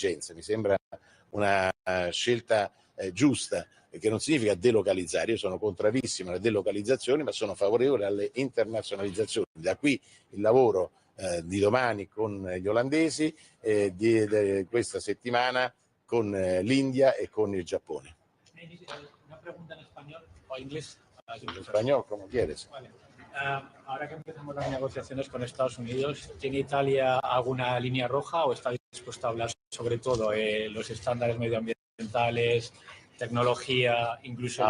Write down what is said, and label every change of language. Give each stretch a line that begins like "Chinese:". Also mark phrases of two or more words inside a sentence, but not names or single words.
Italian: Mi sembra una scelta giusta, che non significa delocalizzare. Io sono contrarissimo alle delocalizzazioni, ma sono favorevole alle internazionalizzazioni. Da qui il lavoro di domani con gli olandesi, di questa settimana con l'India e con il Giappone.
Spanish: Una pregunta en español o inglés. En español, como quieres. Vale. Ahora que empezamos las negociaciones con Estados Unidos, ¿tiene Italia alguna línea roja o está dispuesta a hablar sobre todo los estándares medioambientales, tecnología, incluso...